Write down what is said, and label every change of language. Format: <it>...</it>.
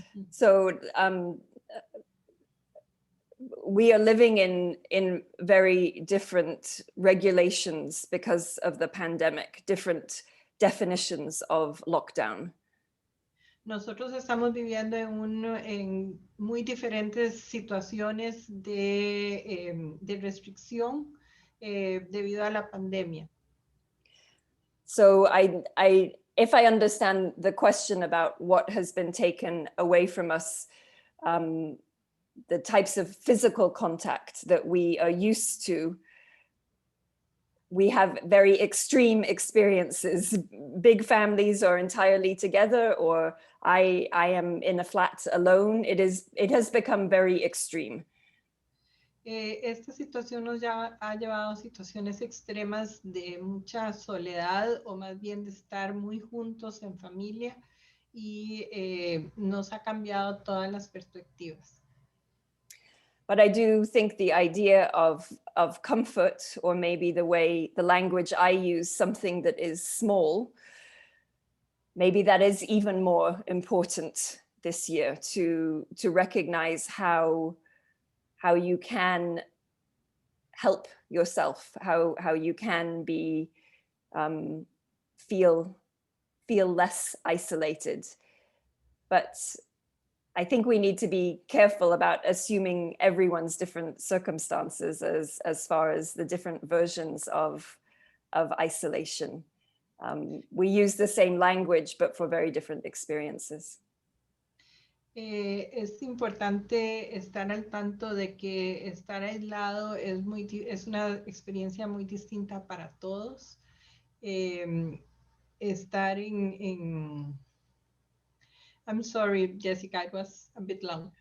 <en>So we are living in very different regulations because of the pandemic, different definitions of lockdown.</en> <es>Nosotros estamos viviendo en muy diferentes situaciones de restricción debido a la pandemia.</es> <en>So if I understand the question about what has been taken away from us, the types of physical contact that we are used to, we have very extreme experiences. Big families are entirely together, or I am in a flat alone. It has become very extreme.</en> <es>Esta situación nos ha llevado a situaciones extremas de mucha soledad, o más bien de estar muy juntos en familia, y nos ha cambiado todas las perspectivas.</es> <en>But I do think the idea of comfort, or maybe the language I use, something that is small, maybe that is even more important this year, to recognize how you can help yourself, how you can be feel less isolated. But I think we need to be careful about assuming everyone's different circumstances as far as the different versions of isolation. We use the same language, but for very different experiences.</en> <es>Es importante estar al tanto de que estar aislado es una experiencia muy distinta para todos. Estar</es> <en>I'm sorry, Jessica, it was a bit long.</en>